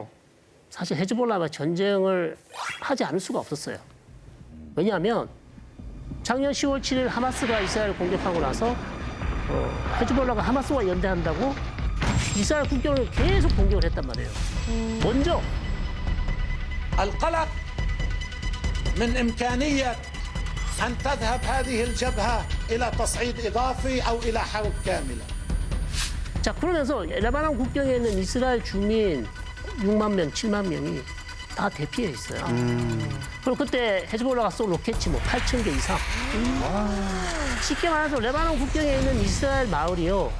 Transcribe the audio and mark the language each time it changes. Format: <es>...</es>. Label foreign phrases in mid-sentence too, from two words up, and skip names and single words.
<ko>사실 헤즈볼라와 전쟁을 하지 않을 수가 없었어요. 왜냐하면 작년 10월 7일 하마스가 이스라엘을 공격하고 나서 헤즈볼라가 하마스와 연대한다고 이스라엘 국경을 계속 공격을 했단 말이에요. 먼저</ko> <ar>القلق من إمكانية أن تذهب هذه الجبهة إلى تصعيد إضافي أو إلى حرب كاملة.</ar> <ko>자 그러면서 레바논 국경에 있는 이스라엘 주민 6만 명, 7만 명이 다 대피해 있어요. 그리고 그때 헤즈볼라가 쏜 로켓이 뭐 8,000개 이상. 쉽게 말해서 레바논 국경에 있는 이스라엘 마을이요.</ko>